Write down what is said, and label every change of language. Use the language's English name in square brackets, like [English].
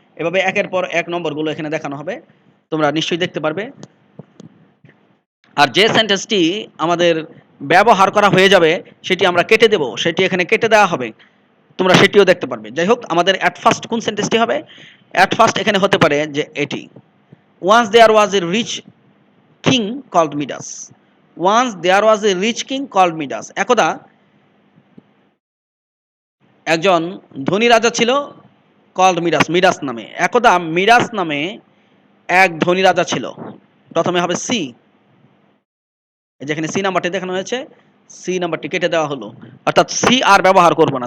[Bangla] এভাবে একের পর এক নম্বরগুলো এখানে দেখানো হবে। তোমরা নিশ্চয়ই দেখতে পারবে। আর যে সেন্টেন্সটি আমাদের ব্যবহার করা হয়ে যাবে সেটি আমরা কেটে দেব। সেটি এখানে কেটে দেওয়া হবে। তোমরা সেটিও দেখতে পারবে। যাই হোক, আমাদের এট ফার্স্ট কোন সেন্টেন্সটি হবে? এট ফার্স্ট এখানে হতে পারে যে এটি। [English] Once there was a rich king called Midas. Once there was a rich king called Midas. [Bangla] একদা একজন ধনী রাজা ছিল, [English] called [Bangla] মিডাস, মিডাস নামে। একদা মিডাস নামে এক ধনী রাজা ছিল। প্রথমে হবে সি। যেখানে সি নাম্বারটি দেখানো হয়েছে, সি নাম্বারটি কেটে দেওয়া হলো। অর্থাৎ সি আর ব্যবহার করব না।